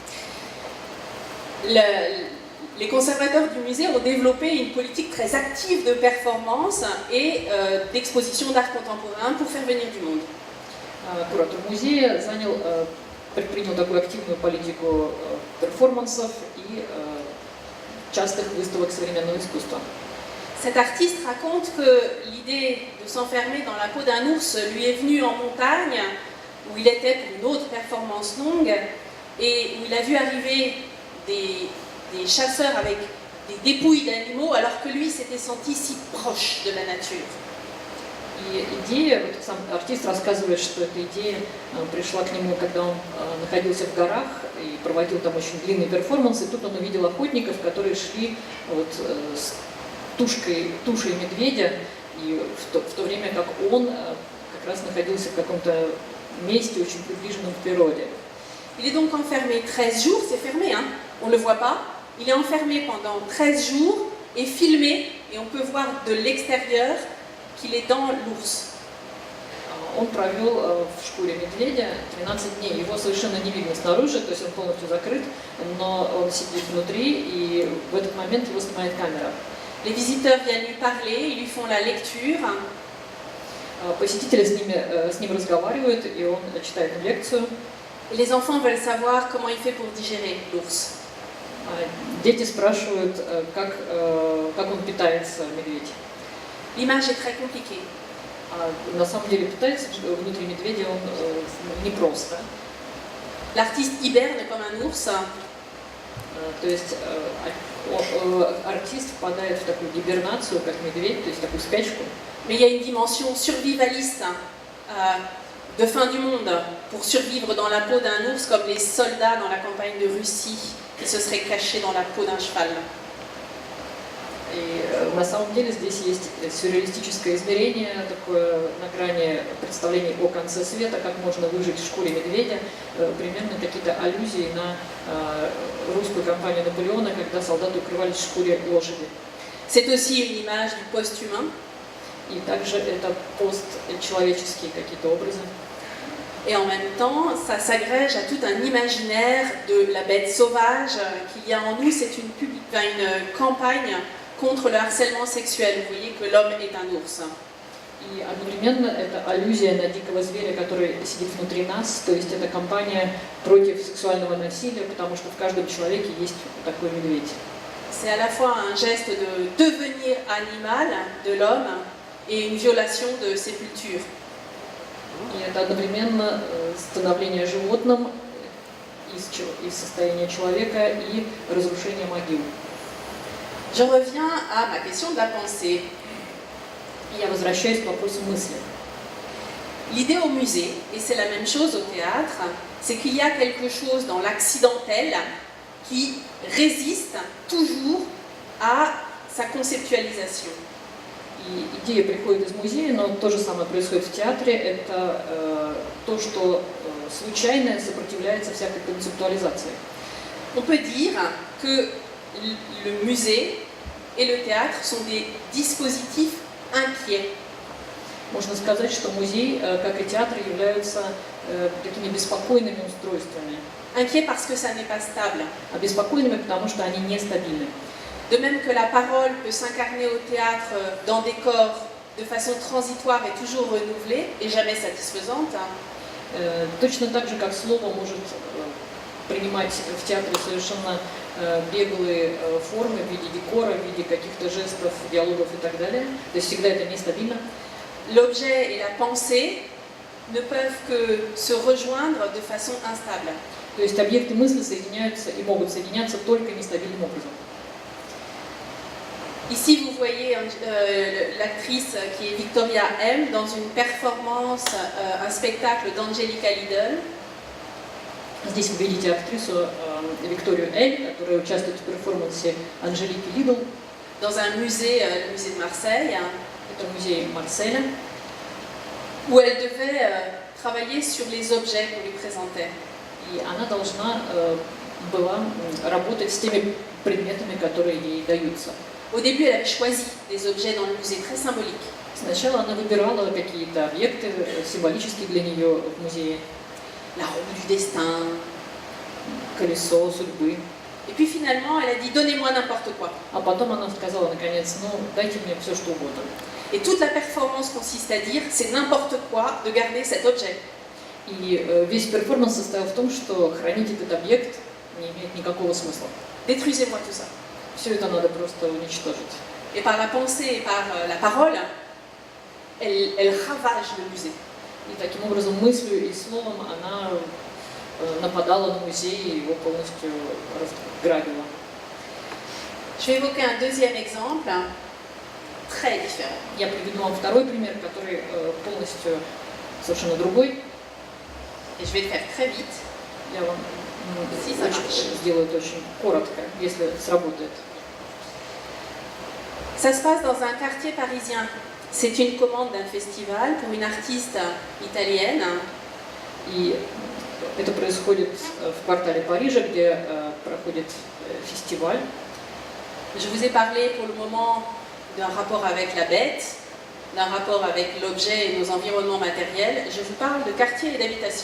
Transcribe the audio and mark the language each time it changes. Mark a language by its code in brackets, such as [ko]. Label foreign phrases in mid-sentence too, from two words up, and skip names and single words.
[fr] Les conservateurs du musée ont développé une politique très active de performance et d'exposition d'art contemporain pour faire venir du monde. [ru] Куратор музея предпринял такую активную политику перформансов и частых выставок современного искусства. [fr] Cet artiste raconte que l'idée de s'enfermer dans la peau d'un ours lui est venue en montagne, où il était pour une autre performance longue, et où il a vu arriver des chasseurs avec des dépouilles d'animaux, alors que lui s'était senti si proche de la nature. [ru] И идея, вот сам артист рассказывает, что эта идея пришла к нему, когда он находился в горах и проводил там очень длинный перформанс, и тут он увидел охотников, которые шли вот с тушей медведя, и в то время как он как раз находился в каком-то месте очень приближенном к природе. [fr] Il est donc enfermé 13 jours, c'est fermé, hein, on ne le voit pas. Il est enfermé pendant 13 jours et filmé, et on peut voir de l'extérieur qu'il est dans l'ours. [ru] Он провел в шкуре медведя 13 дней. Его совершенно не видно снаружи, то есть он полностью закрыт, но он сидит внутри, и в этот момент его снимает камера. [fr] Les visiteurs viennent lui parler, ils lui font la lecture. [ru] Посетители с ним разговаривают, и он читает им лекцию. [fr] Et les enfants veulent savoir comment il fait pour digérer l'ours. [ru] Дети спрашивают, как он питается, медведь. [fr] L'image est très compliquée. [ru] На самом деле питается внутри медведя он непросто. [fr] L'artiste hiberne comme un ours. [ru] То есть артист впадает в такую гибернацию, как медведь, то есть такую спячку. [fr] Mais il y a une dimension survivaliste de fin du monde pour survivre dans la peau d'un ours, comme les soldats dans la campagne de Russie qui se seraient cachés dans la peau d'un cheval. [ru] И на самом деле здесь есть сюрреалистическое измерение, такое на грани представлений о конце света, как можно выжить в шкуре медведя, примерно какие-то аллюзии на русскую кампанию Наполеона, когда солдаты укрывались в шкуре лошади. [fr] C'est aussi une image du post-humain. [ru] И также это постчеловеческие какие-то образы. [fr] Et en même temps, ça s'agrège à tout un imaginaire de la bête sauvage qu'il y a en nous. C'est une campagne contre le harcèlement sexuel. Vous voyez que l'homme est un ours. [ru] И одновременно это аллюзия на дикого зверя, который сидит внутри нас, то есть это кампания против сексуального насилия, потому что в каждом человеке есть такой медведь. [fr] C'est à la fois un geste de devenir animal de l'homme et une violation de ses cultures. [ru] И это одновременно становление животным из состояния человека и разрушение могил. [fr] Je reviens à ma question de la pensée. [ru] Я возвращаюсь к вопросу мысли. [fr] L'idée au musée, et c'est la même chose au théâtre, c'est qu'il y a quelque chose dans l'accidentel qui résiste toujours à sa conceptualisation. [ru] И идея приходит из музея, но то же самое происходит в театре. Это то, что случайное сопротивляется всякой концептуализации. [fr] On peut dire que le musée et le théâtre sont des dispositifs inquiets. [ru] Можно сказать, что музей, как и театр, являются такими беспокойными устройствами. [fr] Inquiets parce que ça n'est pas stable. [ru] Обеспокоенными, потому что они нестабильны. [fr] De même que la parole peut s'incarner au théâtre dans des corps de façon transitoire et toujours renouvelée et jamais satisfaisante. [ru] Точно так же, как слово может принимать в театре совершенно беглые формы в виде декора, в виде каких-то жестов, диалогов и так далее. То есть всегда это нестабильно. [fr] L'objet et la pensée ne peuvent que se rejoindre de façon instable. [ru] То есть объекты мысли соединяются и могут соединяться только нестабильным образом. [fr] Ici, vous voyez l'actrice qui est Victoria M dans une performance, un spectacle d'Angelica Lidl. [ru] Здесь вы видите актрису Викторию Эль, которая участвует в перформансе Анжелики Лидл. [fr] Dans un musée, le musée de Marseille, [ru] Это музей Марселя, [fr] où elle devait travailler sur les objets qu'on lui présentait. [ru] и она должна была работать с теми предметами, которые ей даются. [fr] Au début, elle avait choisi des objets dans le musée très symboliques. [ru] Сначала она выбирала какие-то объекты символические для нее в музее. [fr] La roue du destin. [ru] Колесо судьбы. [fr] Et puis finalement, elle a dit donnez-moi n'importe quoi. [ru] А потом она сказала наконец, ну дайте мне все, что угодно. [fr] Et toute la performance consiste à dire c'est n'importe quoi de garder cet objet. [ru] И весь перформанс состоял в том, что хранить этот объект не имеет никакого смысла. [fr] Détruisez-moi tout ça. [ru] Все это надо просто уничтожить. [fr] Et par la pensée et par la parole, elle ravage le musée. [ru] И таким образом мыслью и словом она нападала на музей и его полностью разграбила. [fr] Je vais évoquer un deuxième exemple, très différent. [ru] Я приведу вам второй пример, который полностью совершенно другой. [fr] Et je vais le faire très vite. [ru] Я вам [fr] Si ça marche. [ru] сделаю это очень коротко, если сработает. [fr] Ça se passe dans un quartier parisien. C'est une commande d'un festival pour une artiste italienne. [ru] И это происходит в квартале Парижа, где проходит фестиваль. [fr] Je vous ai parlé pour le moment d'un rapport avec la bête, d'un rapport avec l'objet et nos environnements matériels. Je vous parle de quartier et d'habitation.